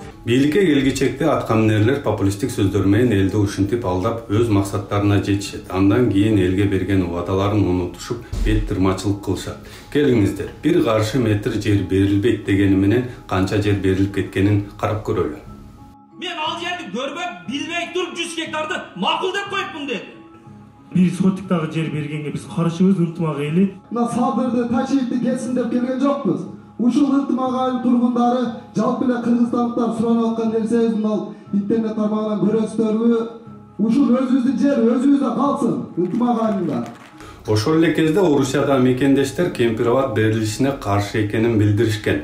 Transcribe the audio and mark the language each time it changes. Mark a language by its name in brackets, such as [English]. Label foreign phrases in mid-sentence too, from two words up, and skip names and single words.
[Kyrgyz] Бийликке келгичекте аткаминерлер популисттик сөздөр менен элди ушинтип алдап өз максаттарына жетишет. Андан кийин элге берген убадаларын унутушуп, бет тырмачылык кылышат. Келиңиздер, 1 каршы метр жер берилбейт дегени менен канча жер берилип кеткенин карап көрөлү. Мен ал жерди көрбөп, билбей туруп 100 гектарды макул деп коюпмун деп. Bir sotikdagi jер bергенге биз каршыбыз, ынтымак эли. Мына Садырды, Тачиевди кетсин деп келген жокпуз. Ушул ынтымак айыл тургундары жалпы эле кыргызстандыктар суранып аткан нерсебиз мына интернет тармагынан көрөсүздөрбү? Ушул өзүбүздүн жер өзүбүздө калсын, ынтымак айылында. Ошол эле кезде Орусияда мекендештер Кемпироват берилишине каршы экенин билдиришкен.